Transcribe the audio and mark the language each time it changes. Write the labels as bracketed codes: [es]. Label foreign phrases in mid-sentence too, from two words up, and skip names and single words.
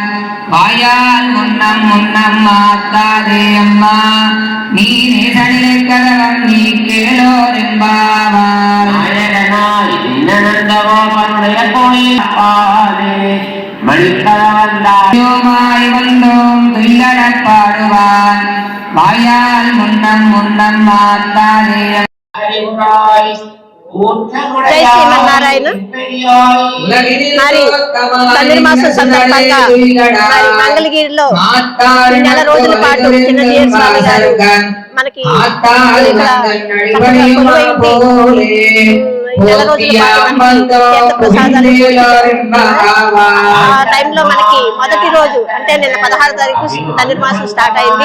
[ta] வாயால் முன்னம் முன்னம் மாத்தாதே அம்மா நீ நேசனிலை கதவம் நீ கேளோரெம்பாவான் தூயோமாய் வந்தோம் துயிலடப்பாடுவான் வாயால் முன்னம் முன்னம் மாத்தாதே. [te] జై శ్రీమన్నారాయణ. మరి ధనుర్మాసం సందర్భంగా మరి మంగళగిరిలో నెల రోజుల పాటు చిన్న జీయర్ స్వామి గారు మనకి నెల రోజుల పాటు ప్రసాదాలు ఆ టైంలో మనకి మొదటి రోజు అంటే నిన్న 16వ తారీఖు ధనుర్మాసం స్టార్ట్ అయింది.